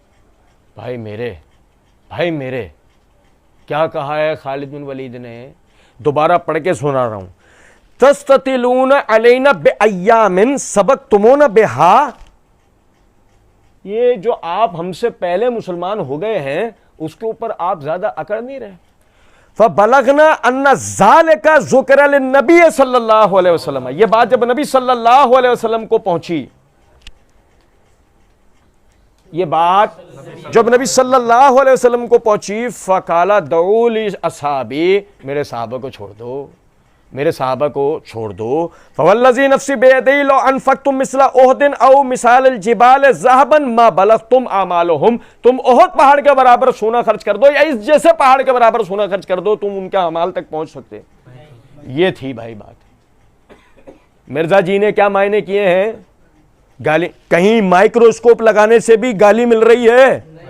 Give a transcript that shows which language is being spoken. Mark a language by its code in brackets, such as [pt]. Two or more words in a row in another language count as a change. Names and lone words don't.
[hi] भाई मेरे क्या कहा है खालिद बिन वलीद ने? दोबारा पढ़ के सुना रहा हूं। [ar] تستطيلون علينا بأيام سبقتمونا بها, [hi] ये जो आप हमसे पहले मुसलमान हो गए हैं उसके ऊपर आप ज्यादा अकड़ नहीं रहे। [ar] فبلغنا أن ذلك ذكر للنبي صلى الله عليه وسلم, [hi] ये बात जब नबी [ar] صلى الله عليه وسلم [hi] को पहुंची, ये बात जब नबी [ar] صلى الله عليه وسلم [hi] को पहुंची, [ar] فقال دعولي أصحابي, [hi] मेरे सहाबा को छोड़ दो, मेरे सहाबा को छोड़ दो। [ar] فوالذي نفسي بيده لو أنفقتم مثل أحد أو مثال جبال ذهبا ما بلغتم أعمالهم, [hi] तुम ओहद पहाड़ के बराबर सोना खर्च कर दो या इस जैसे पहाड़ के बराबर सोना खर्च कर दो, तुम उनके अमाल तक पहुंच सकते। ये थी भाई बात। मिर्जा जी ने क्या मायने किए हैं? गाली, कहीं माइक्रोस्कोप लगाने से भी गाली मिल रही है?